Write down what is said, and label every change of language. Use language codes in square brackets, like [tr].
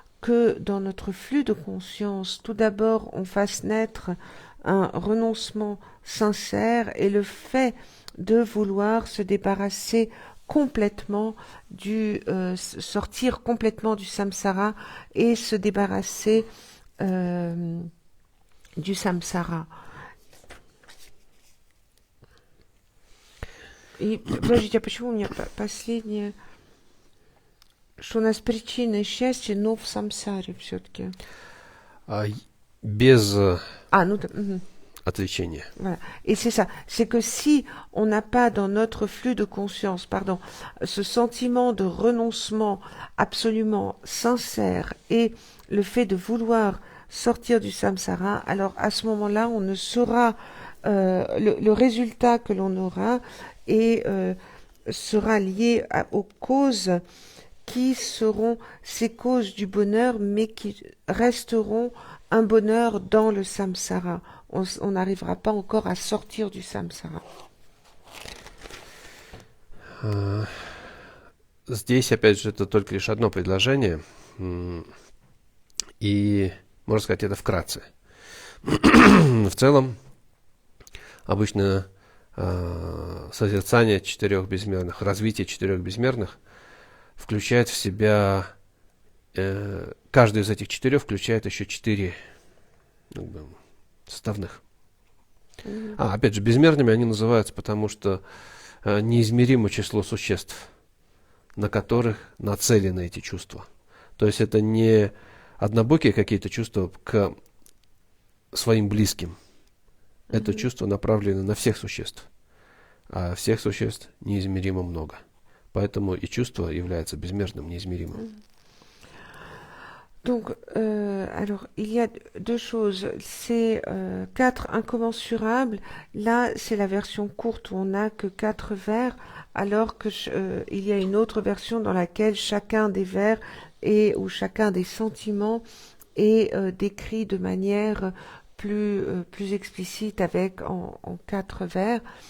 [fr] que dans notre flux de conscience, tout d'abord, on fasse naître un renoncement sincère et le fait de vouloir se débarrasser complètement sortir complètement du samsara et se débarrasser du samsara. [ru] И, подождите, а почему у меня последнее, что у нас причина счастья, но в самсаре все-таки? Без Ну да. отвлечения. [fr] Voilà. Et c'est ça, c'est que si on n'a pas dans notre flux de conscience, ce sentiment de renoncement absolument sincère et le fait de vouloir sortir du samsara, alors à ce moment-là, on ne saura le résultat que l'on aura et sera lié aux causes qui seront ces causes du bonheur, mais qui resteront un bonheur dans le samsara. On n'arrivera pas encore à sortir du samsara. [ru] Здесь, опять же, это только лишь одно предложение. И, можно сказать, это вкратце. В целом, обычно созерцание четырех безмерных, развитие четырех безмерных включает в себя, каждый из этих четырех включает еще 4 составных. Опять же, безмерными они называются, потому что неизмеримо число существ, на которых нацелены эти чувства. То есть это не однобокие какие-то чувства к своим близким. Это чувство направлено на всех существ. А всех существ неизмеримо много. Поэтому и чувство является безмерным, неизмеримым. [fr] Donc, alors, il y a deux choses. C'est 4 incommensurables. Là, c'est la version courte où on n'a que 4 vers, alors que il y a une autre version dans laquelle chacun des vers ou chacun des sentiments est décrit de manière plus explicite en 4 vers.